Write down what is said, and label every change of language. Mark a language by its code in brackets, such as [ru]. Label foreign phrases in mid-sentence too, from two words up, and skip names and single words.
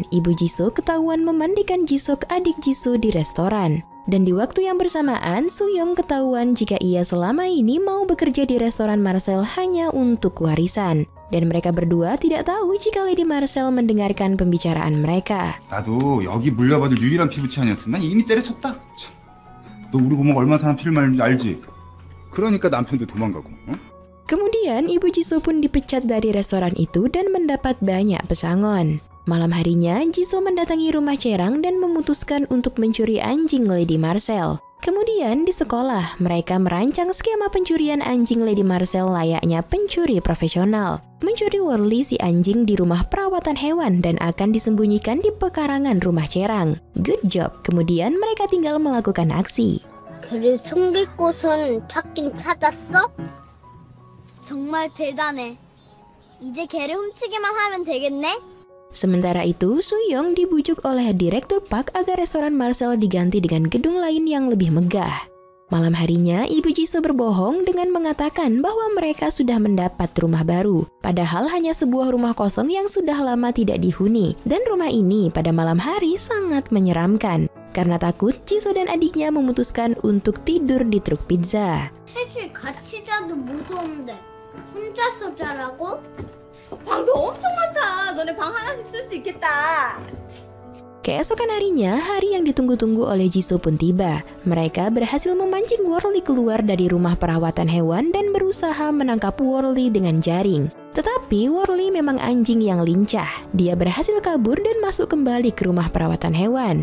[id] Ibu Jisoo ketahuan memandikan Jisoo adik Jisoo di restoran. Dan di waktu yang bersamaan, Suyong ketahuan jika ia selama ini mau bekerja di restoran Marcel hanya untuk warisan. Dan mereka berdua tidak tahu jika Lady Marcel mendengarkan pembicaraan mereka. [ko] 나도 여기 물려받을 유일한 피부치 아니었으면 이미 때려쳤다. 참. 너 우리 고모가 얼마나 사람 피를 말리는지 알지? 그러니까 남편도 도망가고. 어? [id] Kemudian Ibu Jisoo pun dipecat dari restoran itu dan mendapat banyak pesangon. Malam harinya, Jisoo mendatangi rumah Cherang dan memutuskan untuk mencuri anjing Lady Marcel. Kemudian di sekolah, mereka merancang skema pencurian anjing Lady Marcel layaknya pencuri profesional. Mencuri Worley si anjing di rumah perawatan hewan dan akan disembunyikan di pekarangan rumah Cherang. [en] Good job, [id] kemudian mereka tinggal melakukan aksi. [ko] 걔를 숨길 곳은 찾긴 찾았어? 정말 대단해. 이제 걔를 훔치기만 하면 되겠네? [id] Sementara itu, Soo-young dibujuk oleh Direktur Park agar restoran Marcel diganti dengan gedung lain yang lebih megah. Malam harinya, Ibu Jisoo berbohong dengan mengatakan bahwa mereka sudah mendapat rumah baru. Padahal hanya sebuah rumah kosong yang sudah lama tidak dihuni. Dan rumah ini pada malam hari sangat menyeramkan. Karena takut, Jisoo dan adiknya memutuskan untuk tidur di truk pizza. [ko] 셋이 같이 자도 무서운데 혼자서 자라고? 방도 엄청 많다. 너네 방 하나씩 쓸 수 있겠다. [id] Keesokan harinya, hari yang ditunggu-tunggu oleh Jisoo pun tiba. Mereka berhasil memancing Worley keluar dari rumah perawatan hewan dan berusaha menangkap Worley dengan jaring. Tetapi Worley memang anjing yang lincah. Dia berhasil kabur dan masuk kembali ke rumah perawatan hewan.